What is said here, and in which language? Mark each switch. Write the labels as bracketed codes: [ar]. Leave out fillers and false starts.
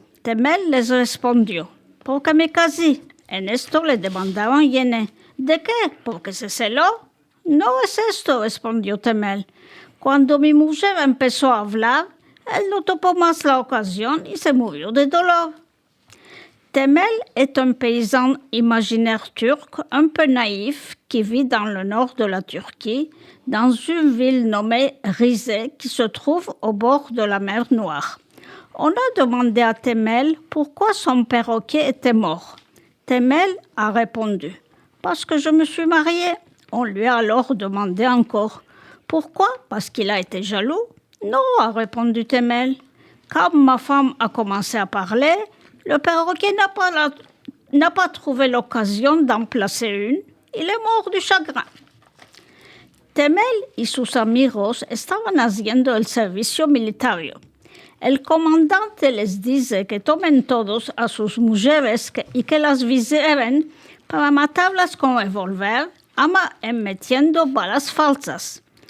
[lad] Temel les respondió: porque me casé. En esto le demandaron Yene: ¿de qué? ¿Porque se celó? No es esto, respondió Temel. Cuando mi mujer empezó a hablar, él no topó más la ocasión y se murió de dolor. [fr] Temel est un paysan imaginaire turc un peu naïf qui vit dans le nord de la Turquie, dans une ville nommée Rize qui se trouve au bord de la mer Noire. On a demandé à Temel pourquoi son perroquet était mort. Temel a répondu: parce que je me suis mariée. On lui a alors demandé encore: pourquoi? Parce qu'il a été jaloux? Non, a répondu Temel. Quand ma femme a commencé à parler, le perroquet n'a pas trouvé l'occasion d'en placer une. Il est mort du chagrin. [lad] Temel y sus amigos estaban haciendo el servicio militario. El comandante les dice que tomen todos a sus mujeres y que las viseren para matarlas con revólver, metiendo balas falsas.